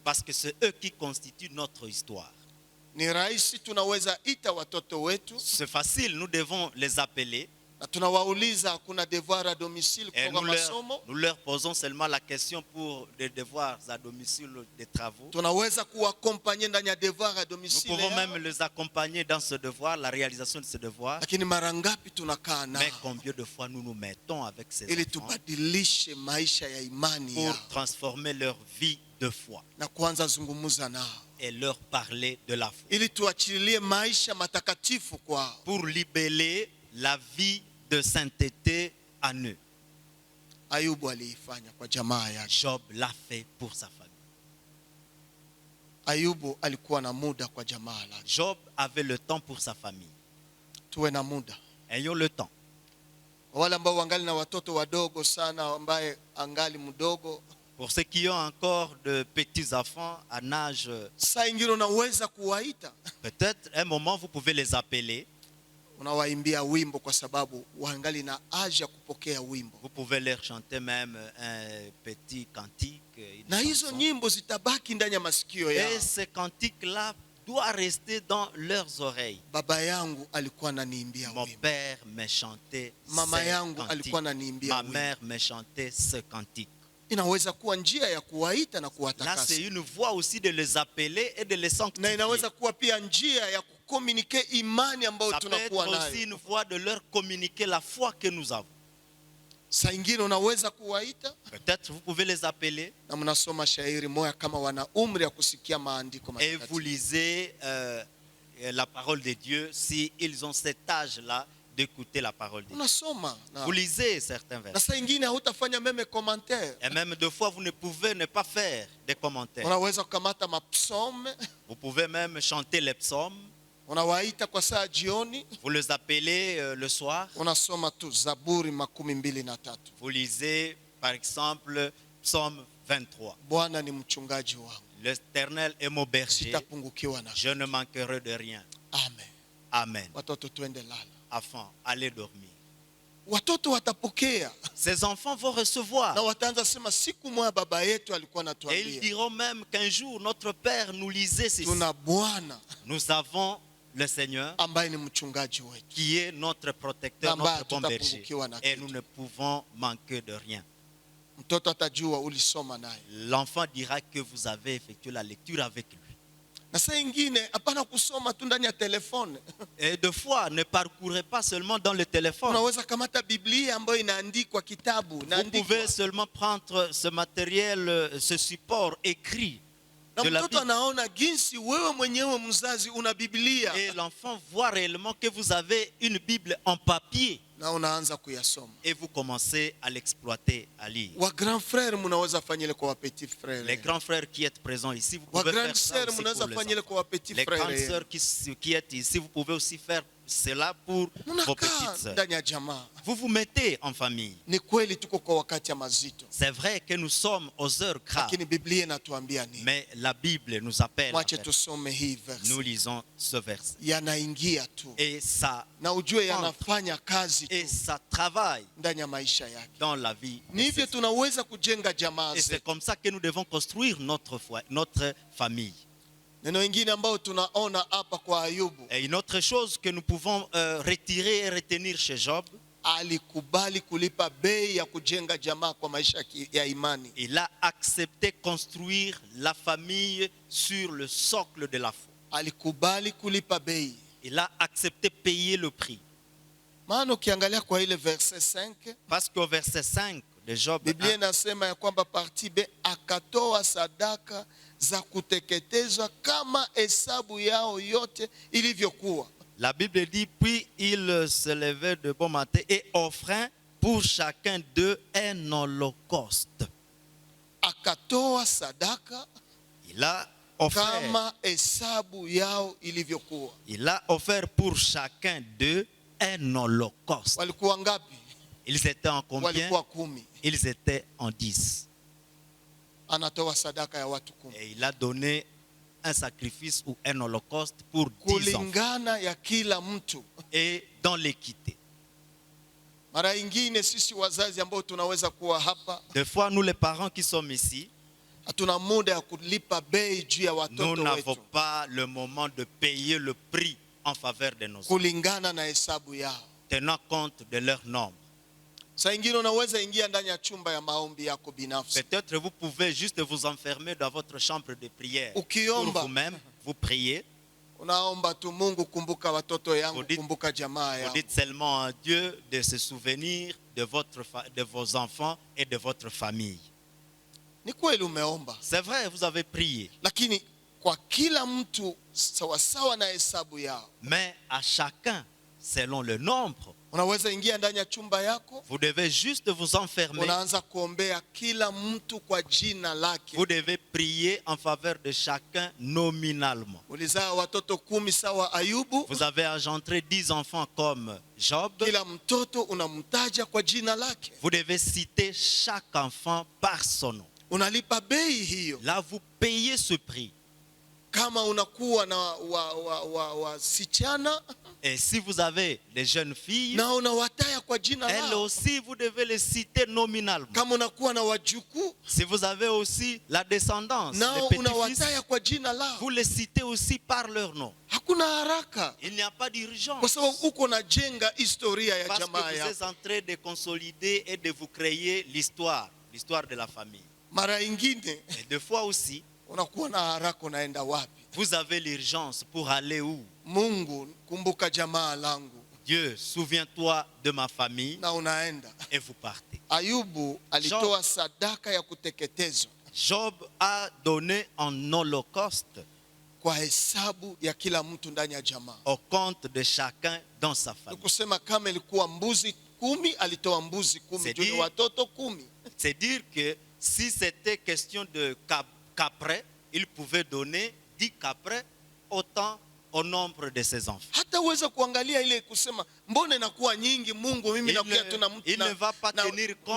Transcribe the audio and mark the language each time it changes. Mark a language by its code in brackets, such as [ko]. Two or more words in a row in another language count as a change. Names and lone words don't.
[fr] Parce que c'est eux qui constituent notre histoire. [sw] Ni rahisi tunaweza ita watoto wetu [fr] C'est facile, nous devons les appeler [sw] na tunawauliza kuna [fr] devoir à domicile et [sw] kwa masomo. [fr] nous leur posons seulement la question pour des devoirs à domicile, des travaux. [sw] Tunaweza kuwakompanye ndani ya [fr] devoir à Nous domicile pouvons [sw] yao. [fr] même les accompagner dans ce devoir, la réalisation de ce devoir. [sw] Lakini mara ngapi tunakaa nao [fr] Mais combien de fois nous nous mettons avec ces [sw] ili [fr] enfants [sw] tubadilishe maisha ya imani [fr] pour [sw] yao [fr] transformer leur vie de foi [sw] na kuanza zungumza nao [fr] et leur parler de la foi. [sw] ili tuachilie maisha matakatifu kwao. [fr] Pour libeller la vie de sainteté en eux. [sw] Ayubu aliifanya kwa jamaa yake. [fr] Job l'a fait pour sa famille. [sw] Ayubu alikuwa na muda kwa jamaa lake. [fr] Job avait le temps pour sa famille. [sw] Tuwe na muda. [fr] Ayons le temps. [sw] Wale ambao wangali na watoto wadogo sana ambaye angali mdogo, [fr] Pour ceux qui ont encore de petits enfants en âge, [sw] saa ingine unaweza kuwaita, [fr] peut-être un moment vous pouvez les appeler. [sw] unawaimbia wimbo kwa sababu wangali na haja ya kupokea wimbo. [fr] Vous pouvez leur chanter même un petit cantique. Une [sw] Na hizo [fr] chanson. [sw] nyimbo zitabaki ndani ya masikio yao. [fr] Et ce cantique-là doit rester dans leurs oreilles. [sw] Baba yangu alikuwa ananiimbia [fr] Mon [sw] wimbo. [fr] père me chantait [sw] Mama [fr] ce [sw] yangu [fr] cantique. [sw] alikuwa ananiimbia [fr] Ma [sw] wimbo. [fr] mère me chantait ce cantique. [sw] Inaweza kuwa njia ya kuwaita na [fr] Là, [sw] kuwatakasa. [fr] c'est une voie aussi de les appeler et de les [sw] Na [fr] sanctifier. [sw] inaweza kuwa pia njia ya kukomunike imani ambayo [fr] Ça peut être [sw] tunakuwa [fr] aussi [sw] nayo. [fr] une voie de leur communiquer la foi que nous avons. [sw] Saa ingine unaweza kuwaita [fr] Peut-être vous pouvez les appeler [sw] na mnasoma shairi moja kama wana umri ya kusikia maandiko [fr] et vous [sw] matakatifu. [fr] lisez la parole de Dieu si ils ont cet âge-là d'écouter la parole de Dieu. [sw] Unasoma na, [fr] Vous lisez certains [sw] na [fr] versets. [sw] saa ingine hautafanya [fr] meme commentaire. Et même deux fois, vous ne pouvez ne pas faire des commentaires. [sw] Unaweza kukamata mapsome, [fr] Vous pouvez même chanter les psaumes. [sw] unawaita kwa saa jioni, [fr] Vous les appelez le soir. [sw] unasoma tu Zaburi 23. [fr] Vous lisez, par exemple, psaume 23. [sw] Bwana ni mchungaji wangu, [fr] L'Éternel est mon berger. [sw] sitapungukiwa na. [fr] Je ne manquerai de rien. [sw] Amen. [fr] Amen. [sw] Watoto twende lala. [fr] Enfants, allez dormir. [sw] Watoto watapokea [fr] Ces enfants vont recevoir. [sw] na wataanza sema siku moja baba yetu alikuwa [fr] Et ils [sw] anatuambia [fr] diront même qu'un jour, notre Père nous lisait ceci. [sw] tuna Bwana [fr] Nous avons le Seigneur [sw] ambaye ni mchungaji wetu. [fr] qui est notre protecteur, [sw] Ambaye [fr] notre bon berger. [sw] tutapungukiwa na [fr] Et [sw] kitu. [fr] nous ne pouvons manquer de rien. [sw] Mtoto atajua ulisoma naye. [fr] L'enfant dira que vous avez effectué la lecture avec lui. [sw] Na saa ingine hapana kusoma tu ndani ya telefone. [fr] Et deux fois, ne parcourez pas seulement dans le téléphone. [sw] Unaweza kamata Biblia ambayo inaandikwa kitabu, [fr] Vous [sw] inaandikwa. [fr] pouvez seulement prendre ce matériel, ce support écrit [sw] Na [fr] de la [sw] mtoto [fr] Bible. [sw] anaona jinsi wewe mwenyewe mzazi una Biblia [fr] Et l'enfant voit réellement que vous avez une Bible en papier. [sw] na unaanza kuyasoma. [fr] Et vous commencez à l'exploiter, à lire. [sw] Wa [fr] grand frère [sw] mnaweza fanya ile kwa wa [fr] petit frère. Les grands frères qui êtes présents ici, vous [sw] Wa [fr] pouvez grande faire ça sœur aussi [sw] mnaweza [fr] pour les [sw] fanya ile [fr] enfants. [sw] kwa wa petit [fr] Les grandes frère. sœurs qui êtes ici, vous pouvez aussi faire cela pour vos [sw] Mnakaa [fr] petites sœurs. [sw] ndani ya jamaa. [fr] Vous vous mettez en famille. [sw] Ni kweli tuko kwa wakati ya mazito, [fr] C'est vrai que nous sommes aux heures graves, [sw] lakini Biblia inatuambia nini? [fr] mais la Bible nous appelle. à [sw] Mwache [fr] faire. [sw] tusome hii verse. [fr] Nous lisons ce verset. [sw] Yanaingia tu [fr] Et ça, [sw] na ujue yanafanya kazi [fr] et [sw] tu [fr] ça travaille [sw] ndani ya maisha yake. [fr] dans la vie. [sw] Ni hivyo tunaweza kujenga jamaa [fr] Et c'est [sw] zetu. [fr] comme ça que nous devons construire notre foi, notre famille. [sw] Neno ingine ambao tunaona hapa kwa Ayubu, [fr] Et une autre chose que nous pouvons retirer et retenir chez Job, [sw] alikubali kulipa bei ya kujenga jamaa kwa maisha ya imani. [fr] il a accepté construire la famille sur le socle de la foi. [sw] Alikubali kulipa bei. [fr] Il a accepté payer le prix. [sw] Maana ukiangalia kwa ile verse 5, [fr] Parce qu'au verset 5 de Job [sw] Biblia [fr] 1, [sw] inasema ya kwamba [fr] parti B [sw] akatoa sadaka za kuteketezwa kama hesabu yao yote ilivyokuwa. [fr] la Bible dit, puis il se levait de bon matin et offrait pour chacun d'eux un holocauste. [sw] Akatoa sadaka [fr] Il a offert, [sw] kama hesabu yao ilivyokuwa. [fr] il a offert pour chacun d'eux un holocauste. [sw] Walikuwa ngapi? [fr] Ils étaient en combien? [sw] Walikuwa 10. [fr] Ils étaient en 10. [sw] Anatoa sadaka ya watu 10 [fr] Et il a donné un sacrifice ou un holocauste pour 10 enfants. [sw] kulingana ya kila mtu. [fr] Et dans l'équité. [sw] Mara ingine sisi wazazi ambao tunaweza kuwa hapa, [fr] Des fois, nous les parents qui sommes ici, [sw] hatuna muda ya kulipa bei juu ya [fr] nous [sw] watoto [fr] n'avons [sw] wetu [fr] pas le moment de payer le prix en faveur de nos enfants, [sw] kulingana na hesabu yao. [fr] tenant compte de leur nombre. [sw] Saa ingine unaweza ingia ndani ya chumba ya maombi yako binafsi, [fr] Peut-être vous pouvez juste vous enfermer dans votre chambre de prière. Pour [sw] ukiomba [fr] vous-même, vous priez. [sw] unaomba tu, Mungu kumbuka watoto yangu, [fr] Vous dites- [sw] kumbuka jamaa [fr] Vous [sw] yangu. [fr] dites seulement à Dieu de se souvenir de vos enfants et de votre famille. [sw] Ni kweli umeomba, [fr] C'est vrai, vous avez prié. [sw] lakini kwa kila mtu sawasawa na hesabu yao. [fr] Mais à chacun, selon le nombre, [sw] Unaweza ingia ndani ya chumba yako, [fr] vous devez juste vous enfermer. [sw] unaanza kuombea kila mtu kwa jina lake. [fr] Vous devez prier en faveur de chacun nominalement. [sw] Ulizaa watoto 10 sawa Ayubu, [fr] Vous avez engendré 10 enfants comme Job. [sw] kila mtoto unamtaja kwa jina lake, [fr] Vous devez citer chaque enfant par son nom. [sw] unalipa bei hiyo. [fr] Là, vous payez ce prix. [sw] Kama unakuwa na wasichana [fr] Et si vous avez les jeunes filles, [sw] na unawataya kwa jina [fr] elles [sw] lao, [fr] aussi, vous devez les citer nominalement. [sw] kama unakuwa na wajukuu [fr] Si vous avez aussi la descendance, [sw] nao [fr] les petits-fils, [sw] unawataya kwa jina lao, [fr] vous les citez aussi par leur nom. [sw] hakuna haraka, [fr] Il n'y a pas d'urgence. [sw] kwa sababu uko najenga historia ya [fr] Parce que [sw] jamaa [fr] vous [sw] yako. [fr] êtes en train de consolider et de vous créer l'histoire de la famille. [sw] Mara ingine [fr] Et deux fois aussi, [sw] unakuwa na haraka, unaenda wapi? [fr] vous avez l'urgence pour aller où? [sw] Mungu, kumbuka jamaa langu, [fr] Dieu, souviens-toi de ma famille, [sw] na unaenda. [fr] et vous partez. [sw] Ayubu alitoa sadaka ya kuteketezwa [fr] Job a donné en holocauste [sw] kwa hesabu ya kila mtu ndani ya jamaa. [fr] au compte de chacun dans sa [sw] Ni [fr] famille. [sw] kusema kama ilikuwa mbuzi 10, alitoa mbuzi 10 [fr] C'est [sw] juu ni [fr] dire- [sw] watoto 10. [fr] C'est dire que si c'était question de caprets, il pouvait donner 10 caprets autant au nombre de ses enfants. [sw] Hata uweza kuangalia ile kusema mbona inakuwa nyingi, Mungu mimi [fr] Il [sw] nakuya [fr] ne- [sw] tu na mtu [fr] il ne va pas tenir compte